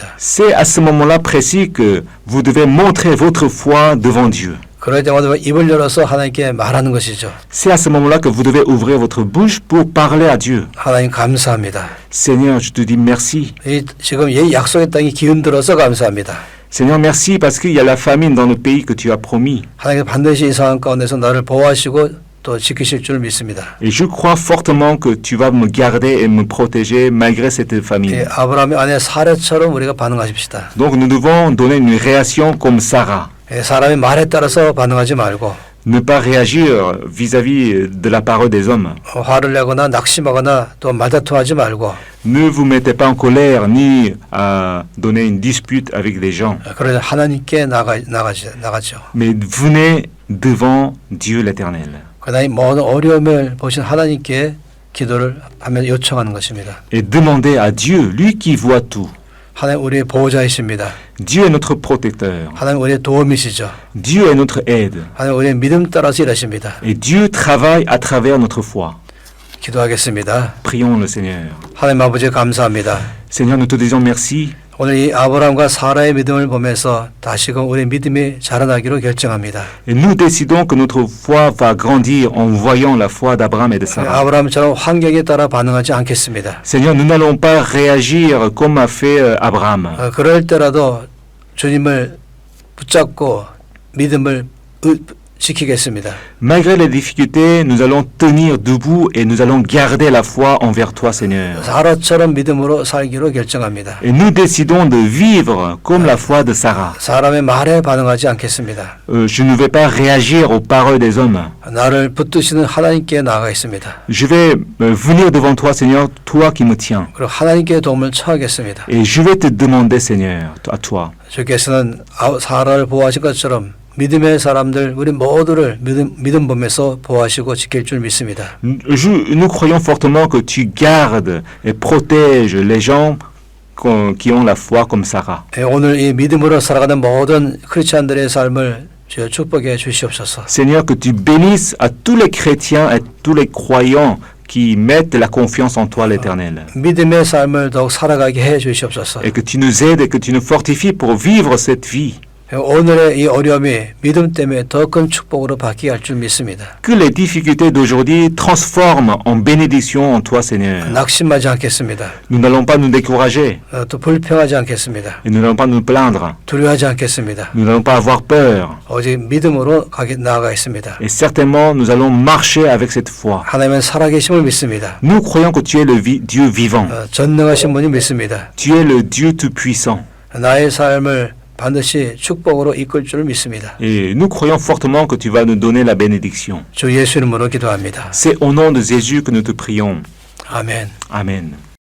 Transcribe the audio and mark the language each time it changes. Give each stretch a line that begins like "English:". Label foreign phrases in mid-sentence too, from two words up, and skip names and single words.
French: C'est à ce moment-là précis que vous devez montrer votre foi devant Dieu.
Korean: 그럴 때마다 입을 열어서 하나님께 말하는 것이죠.
French: C'est à ce moment-là que vous devez ouvrir votre bouche pour parler à Dieu.
Korean: 하나님 감사합니다.
French: Seigneur, je te dis merci.
Korean: 지금 이 약속의 땅이 기운 들어서 감사합니다.
French: Seigneur, merci parce qu'il y a la famine dans le pays que tu as promis.
Korean: 하나님 반드시 이 상황 가운데서 나를 보호하시고 또 지키실 줄 믿습니다.
French: Et je crois fortement que tu vas me garder et me protéger malgré cette famine.
Korean: 아브라함의 아내 사례처럼 우리가 반응하십시다.
French: Donc nous devons donner une réaction comme Sarah.
Korean: 사람의 말에 따라서 반응하지 말고
French: Ne pas réagir vis-à-vis de la parole des hommes.
Korean: 화를 내거나 낙심하거나 또 말다툼하지 말고
French: Ne vous mettez pas en colère ni à donner une dispute avec des gens.
Korean: 그러자 하나님께 나가죠.
French: Mais venez devant Dieu l'Éternel.
Korean: 그다음에 모든 어려움을 보신 하나님께 기도를 하며 요청하는 것입니다.
French: Et demandez à Dieu, lui qui voit tout.
Korean: 하나님 우리의 보호자이십니다.
French: Dieu est notre protecteur.
Korean: 하나님 우리의 도움이시죠.
French: Dieu est notre aide.
Korean: 하나님 우리의 믿음 따라서 일하십니다.
French: Et Dieu travaille à travers notre foi.
Korean: 기도하겠습니다.
French: Prions le Seigneur.
Korean: 하나님 아버지 감사합니다.
French: Seigneur, nous te disons merci.
Korean: 오늘 이 아브라함과 사라의 믿음을 보면서 다시금 우리의 믿음이 자라나기로 결정합니다.
French: Et nous décidons que notre foi va grandir en voyant la foi d'Abraham et de Sarah.
Korean: 아브라함처럼 환경에 따라 반응하지 않겠습니다.
French: Seigneur, nous n'allons pas réagir comme a fait Abraham.
Korean: 그럴 때라도 주님을 붙잡고 믿음을 지키겠습니다.
French: Malgré les difficultés, nous allons tenir debout et nous allons garder la foi envers toi, Seigneur.
Korean: 사라처럼 믿음으로 살기로 결정합니다.
French: Et nous décidons de vivre comme la foi de Sarah.
Korean: 사람의 말에 반응하지 않겠습니다.
French: Je ne vais pas réagir aux paroles des hommes.
Korean: 나를 붙드시는 하나님께 나아가 있습니다.
French: Je vais venir devant toi, Seigneur, toi qui me tiens.
Korean: 그리고 하나님께 도움을 청하겠습니다.
French: Et je vais te demander, Seigneur, à toi.
Korean: 주께서는 사라를 보호하신 것처럼 믿음의 사람들 우리 모두를 믿음 보면서 보호하시고 지킬 줄 믿습니다.
French: Nous croyons fortement que tu gardes et protèges les gens qui ont la foi comme Sarah.
Korean: 오늘 이 믿음으로 살아가는 모든 크리스찬들의 삶을 주여 축복해 주시옵소서.
French: Seigneur, que tu bénisses à tous les chrétiens et tous les croyants qui mettent la confiance en toi, l'Éternel.
Korean: 믿음의 삶을 더욱 살아가게 해 주시옵소서.
French: Et que tu nous aides et que tu nous fortifies pour vivre cette vie.
Korean: 오늘의 이 어려움이 믿음 때문에 더 큰 축복으로 바뀌게 할 줄 믿습니다.
French: Que les difficultés d'aujourd'hui transforment en bénédiction en toi, Seigneur.
Korean: 낙심하지 않겠습니다.
French: Nous n'allons pas nous décourager
Korean: 또 불평하지 않겠습니다.
French: et nous n'allons pas nous plaindre.
Korean: 두려워하지 않겠습니다.
French: Nous n'allons pas avoir peur.
Korean: 오직 믿음으로 나아가 있습니다.
French: Et certainement, nous allons marcher avec cette foi.
Korean: 하나님은 살아계심을 믿습니다.
French: Nous croyons que tu es le Dieu vivant.
Korean: 전능하신 분이 믿습니다.
French: Tu es le Dieu tout-puissant.
Korean: 나의 삶을 반드시 축복으로 이끌 줄 믿습니다.
French: Et nous croyons fortement que tu vas nous donner la bénédiction.
Korean: 주 예수 이름으로 기도합니다.
French: C'est au nom de Jésus que nous te prions.
Korean: 아멘.
French: Amen.